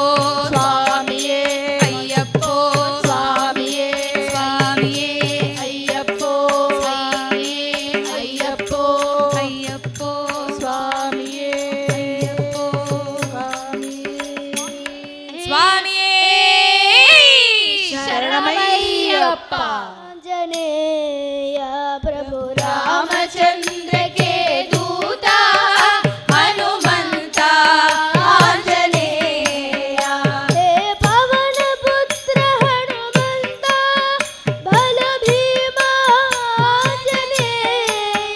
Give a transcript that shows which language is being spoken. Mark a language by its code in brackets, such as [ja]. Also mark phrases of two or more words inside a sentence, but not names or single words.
[ta] சுவாமியே ஐயப்போ சுவாமியே சுவாமியே ஐயப்போ ஐயப்போ ஐயப்போ சுவாமியே சுவாமியே [kn] ಶರಣಮಯ್ಯಪ್ಪ ಆಂಜನೇಯ ಪ್ರಭು [hi] रामचंद्र के दूत [kn] ಹನುಮಂತ ಆಂಜನೇಯ ಹೇ ಪವನ ಪುತ್ರ ಹನುಮಂತ ಬಲ ಭೀಮ ಆಂಜನೇಯ